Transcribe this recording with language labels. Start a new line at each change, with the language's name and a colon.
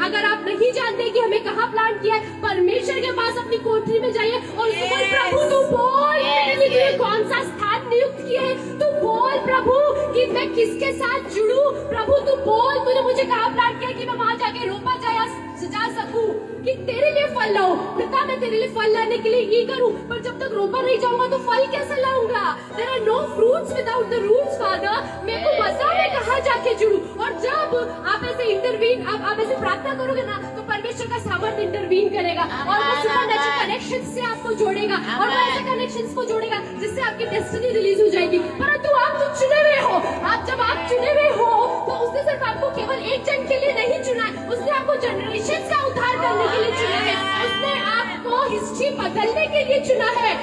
Hindi: अगर आप नहीं जानते कि हमें कहाँ प्लान किया है, परमेश्वर के पास अपनी कोठरी में जाइए और उसको बोल प्रभु तू बोल मेरे लिए तूने कौन सा स्थान नियुक्त किया है, तू बोल प्रभु कि मैं किसके साथ जुड़ूं। प्रभु तू बोल, तूने मुझे कहाँ प्लान किया कि मैं वहाँ जाके रोपा जा सकूं, कि तेरे लिए फल लाऊं। पिता मैं तेरे लिए फल लाने के लिए ईगर हूं, पर जब तक रोपा नहीं जाऊंगा तो फल कैसे लाऊंगा?
English: There are no fruits without the roots, Father।
Hindi: मेरे को बता मैं कहाँ जाके जुड़ूं। और जब आप ऐसे इंटरवीन, आप ऐसे प्रार्थना करोगे ना, तो परमेश्वर का सामर्थ्य इंटरवीन करेगा और वो सुपरनैचुरल कनेक्शंस से आपको जोड़ेगा, और वो ऐसे कनेक्शंस को जोड़ेगा जिससे आपकी डेस्टिनी रिलीज हो जाएगी। परंतु आप तो चुने हुए हो, जब आप चुने हुए हो तो उसने सिर्फ आपको केवल एक जन के लिए नहीं चुना है, उसने आपको जनरेशन का उद्धार करने के लिए चुना है, उसने आपको हिस्ट्री बदलने के लिए चुना है।